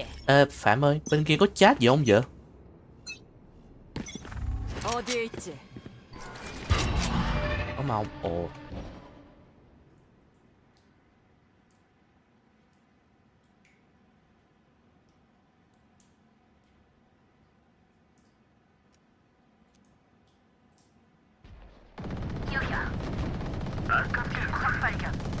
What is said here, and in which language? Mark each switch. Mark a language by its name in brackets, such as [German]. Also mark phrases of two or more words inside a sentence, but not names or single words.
[Vietnamese] Phạm ơi, bên kia có chat gì không vậy? [Korean] 어디에 있지? [Vietnamese] Có màu. Ồ. [Korean] 여기야. 아깝게 적 발견.